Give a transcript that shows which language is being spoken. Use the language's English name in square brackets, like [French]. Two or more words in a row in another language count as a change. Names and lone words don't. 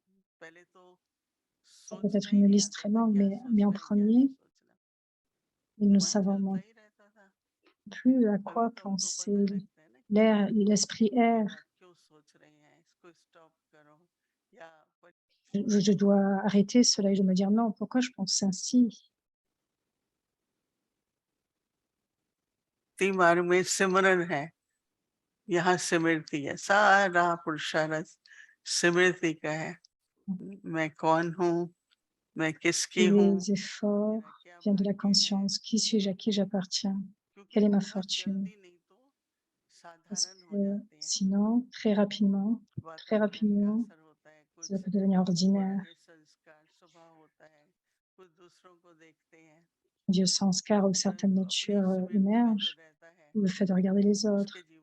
[French] Ça peut être une liste très longue, mais en premier, nous savons non plus à quoi penser. L'esprit erre. Je dois arrêter cela et je me dire non, pourquoi je pense ainsi? [Hindi] दिमाग में सिमरन है, यहाँ सिमरती है, सारा पुरुषार्थ सिमरती का है। मैं कौन हूँ, मैं किसकी हूँ, [French] Les efforts viennent de la conscience. Qui suis-je? À qui j'appartiens? Quelle est ma fortune? Parce que sinon, très rapidement, cela peut devenir ordinaire. Un vieux sanskar ou certaines natures émergent, ou le fait de regarder les autres.